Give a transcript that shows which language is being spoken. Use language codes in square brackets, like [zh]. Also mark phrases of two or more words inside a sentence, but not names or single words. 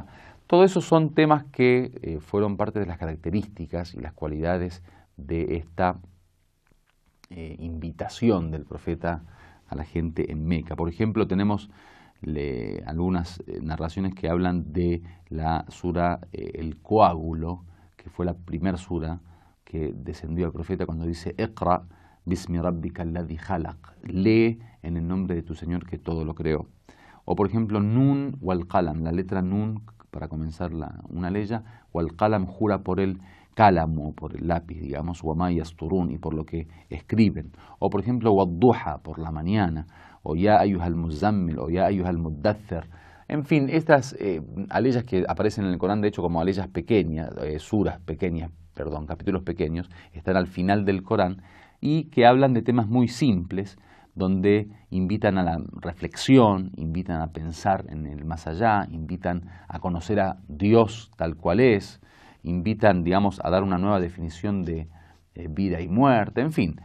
[es] Todo eso son temas que fueron parte de las características y las cualidades de esta invitación del profeta a la gente en Meca. Por ejemplo, tenemos algunas narraciones que hablan de la sura El Coágulo, que fue la primera sura que descendió al profeta cuando dice [ar] اقرأ باسم ربك الذي خلق, [es] lee en el nombre de tu Señor que todo lo creó. O por ejemplo [ar] ن والقلم, [es] la letra Nun para comenzar una leya, [ar] والقلم [es] jura por el cálamo, por el lápiz, digamos, [ar] وما يسطرون, [es] y por lo que escriben. O por ejemplo wadduha, por la mañana, o [ar] يا أيها المزمل, [es] o [ar] يا أيها المدثر. [es] En fin, estas aleyas que aparecen en el Corán, de hecho, como aleyas pequeñas, capítulos pequeños, están al final del Corán y que hablan de temas muy simples, donde invitan a la reflexión, invitan a pensar en el más allá, invitan a conocer a Dios tal cual es, invitan, digamos, a dar una nueva definición de vida y muerte, en fin.